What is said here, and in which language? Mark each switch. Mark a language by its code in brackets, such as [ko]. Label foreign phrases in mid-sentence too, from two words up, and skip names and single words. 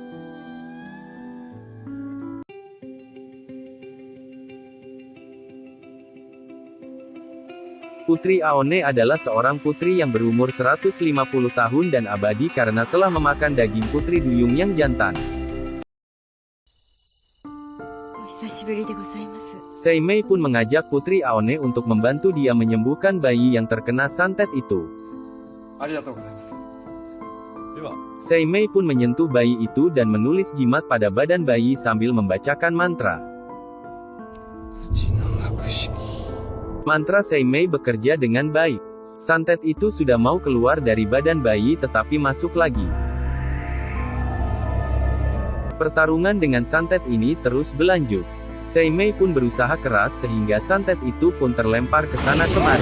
[id] Putri Aone adalah seorang putri yang berumur 150 tahun dan abadi karena telah memakan daging putri duyung yang jantan. [ja] 久しぶりでございます。 [id] Seimei pun mengajak Putri Aone untuk membantu dia menyembuhkan bayi yang terkena santet itu. [ja] ありがとうございます。では、 [id] Seimei pun menyentuh bayi itu dan menulis jimat pada badan bayi sambil membacakan mantra. [ja] 土の白色。 [id] Mantra Seimei bekerja dengan baik. Santet itu sudah mau keluar dari badan bayi tetapi masuk lagi. Pertarungan dengan santet ini terus berlanjut. Seimei pun berusaha keras sehingga santet itu pun terlempar ke sana kemari.